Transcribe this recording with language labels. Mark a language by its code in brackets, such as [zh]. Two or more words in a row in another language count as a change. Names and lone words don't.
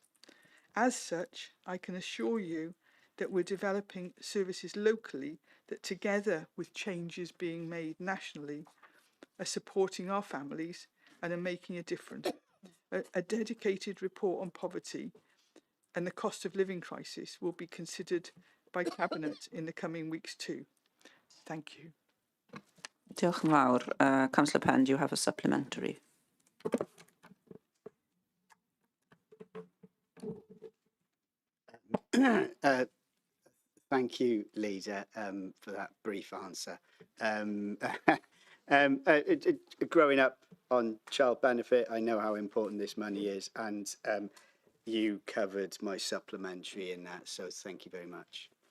[en] As such, I can assure you that we're developing services locally that, together with changes being made nationally, are supporting our families and are making a difference. A dedicated report on poverty and the cost of living crisis will be considered by Cabinet in the coming weeks too. Thank you. [cy] Diolch yn fawr. [en] Councillor Penn, do you have a supplementary? Thank you, Leader, for that brief answer. Growing up on child benefit, I know how important this money is, and you covered my supplementary in that, so thank you very much.